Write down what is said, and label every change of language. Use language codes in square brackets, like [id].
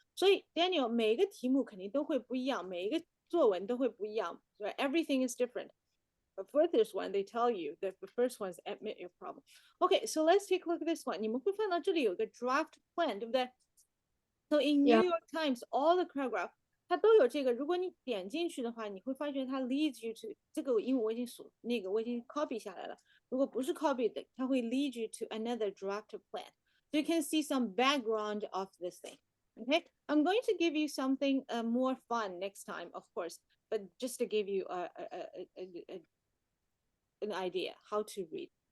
[zh] 所以 Daniel 每个题目肯定都会不一样，每一个作文都会不一样， right? [en] Everything is different. But for this one, they tell you that the first one is admit your problem. Okay, so let's take a look at this one. [zh] 你们会看到这里有个 [en] draft plan, [zh] 对不对? [en] So in New York Times, all the paragraph [zh] 它都有这个。如果你点进去的话，你会发现它 [en] leads you to [zh] 这个，因为我已经 copy 下来了。如果不是 copy 的，它会 [en] lead you to another draft plan. So you can see some background of this thing. Okay, I'm going to give you something more fun next time, of course, but just to give you an idea how to read.